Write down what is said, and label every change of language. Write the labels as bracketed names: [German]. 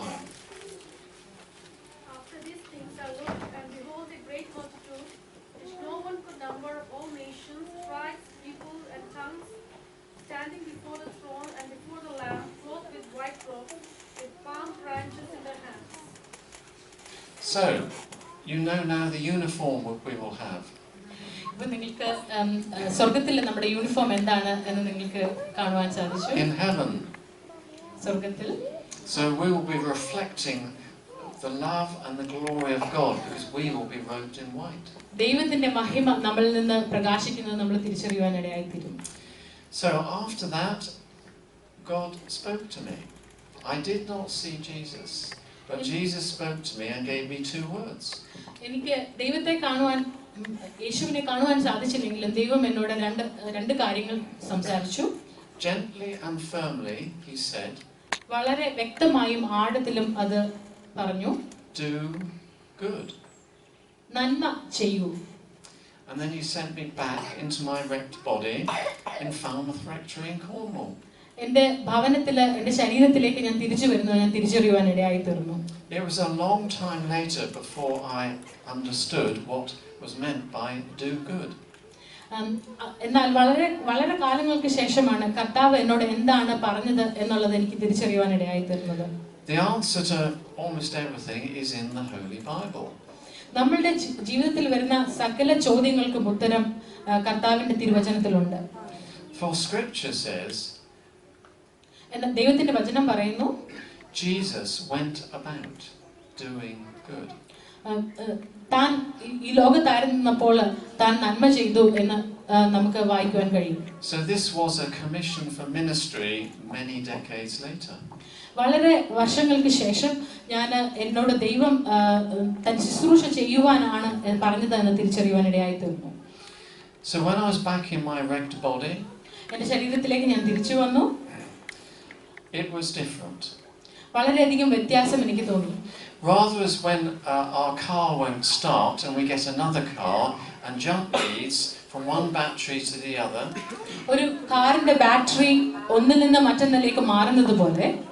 [English] After these things I looked, and behold, a great multitude, which no one could number, of all nations, tribes, people, and tongues, standing before the throne and before the Lamb, clothed with white robes, with palm branches in their hands. So, you know now the uniform we will have. [Malayalam] അപ്പോൾ നിങ്ങൾക്ക് സ്വർഗ്ഗത്തിൽ നമ്മുടെ uniform എന്താണ് എന്ന് നിങ്ങൾക്ക് കാണുവാൻ സാധിച്ചു. [English] In heaven. [Malayalam] സ്വർഗ്ഗത്തിൽ. [English] So we will be reflecting the love and the glory of God because we will be robed in white. [Malayalam] ദൈവത്തിന്റെ മഹിമ നമ്മളിൽ നിന്ന് പ്രകാശിക്കുന്നത് നമ്മൾ തിരിച്ചറിയുവാൻ ഇടയായിത്തീരും. [English] So after that, God spoke to me. I did not see Jesus, but Jesus spoke to me and gave me 2 words. [Malayalam] എനിക്ക് ദൈവത്തെ കാണുവാൻ യേശുവിനെ കാണുവാൻ സാധിച്ചില്ലെങ്കിലും ദൈവം എന്നോട് രണ്ട് കാര്യങ്ങൾ സംസാരിച്ചു. [English] Gently and firmly, he said, [Malayalam] വളരെ വ്യക്തമായും ആഴത്തിലും അത് പറഞ്ഞു. [English] Do good. [Malayalam] നന്മ ചെയ്യൂ. [English] And then he sent me back into my wrecked body in Falmouth Rectory in Cornwall. [Malayalam] എൻ്റെ ഭവനത്തിൽ എൻ്റെ ശരീരത്തിലേക്ക് ഞാൻ തിരിച്ചു വരുന്നത് ഞാൻ തിരിച്ചറിയുവാൻ ഇടയായി തീർന്നു. [English] It was a long time later before I understood what was meant by do good. [Malayalam] എന്നാൽ വളരെ കാലങ്ങൾക്ക് ശേഷമാണ് കർത്താവ് എന്നോട് എന്താണ് പറഞ്ഞത് എന്നുള്ളത് എനിക്ക് തിരിച്ചറിയുവാൻ ഇടയായി തീർന്നത്. [English] The answer to almost everything is in the Holy Bible. [Malayalam] നമ്മളുടെ ജീവിതത്തിൽ വരുന്ന സകല ചോദ്യങ്ങൾക്കും ഉത്തരം കർത്താവിന്റെ തിരുവചനത്തിലുണ്ട്. [English] For Scripture says, [Malayalam] എന്നാൽ ദൈവത്തിന്റെ വചനം പറയുന്നു, [English] Jesus went about doing good. [Malayalam] താൻ ഈ ലോകത്തായിരുന്നപ്പോൾ താൻ നന്മ ചെയ്തു എന്ന് നമുക്ക് വായിക്കുവാൻ കഴിയും. [English] So this was a commission for ministry many decades later. [Malayalam] വളരെ വർഷങ്ങൾക്ക് ശേഷം ഞാൻ എന്നോട് ദൈവം തൻ ശുശ്രൂഷ ചെയ്യുവാനാണ് പറഞ്ഞത് എന്ന് തിരിച്ചറിയുവാൻ ഇടയായി തീർന്നു. [English] So when I was back in my wrecked body, [Malayalam] എൻ്റെ ശരീരത്തിലേക്ക് ഞാൻ തിരിച്ചു വന്നു. [English] It was different. [Malayalam] വളരെയധികം വ്യത്യാസം എനിക്ക് തോന്നി. [English] Rather as when our car won't start and we get another car and jump leads from one battery to the other. [Malayalam] ഒരു കാറിന്റെ ബാറ്ററി ഒന്നിൽ നിന്ന് മറ്റൊന്നിലേക്ക് മാറുന്നത് പോലെ.